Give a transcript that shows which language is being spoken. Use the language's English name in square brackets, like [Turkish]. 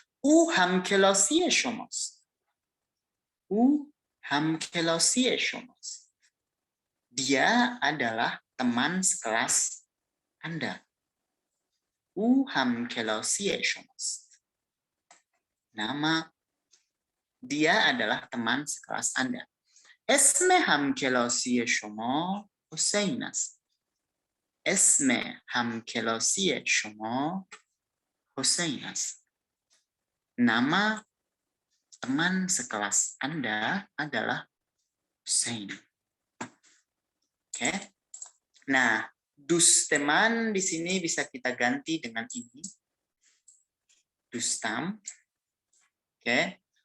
[Persian] او همکلاسی شماست. او همکلاسی شماست. [Indonesian] Dia adalah teman sekelas Anda. [Persian] او همکلاسی شماست. [Indonesian] Nama dia adalah teman sekelas Anda. [Persian] اسم همکلاسی شما حسین است. اسم همکلاسی شما حسین است. [Indonesian] Nama teman sekelas Anda adalah Hussein. Oke. Nah, dus teman di sini bisa kita ganti dengan ini. Dustam. Oke.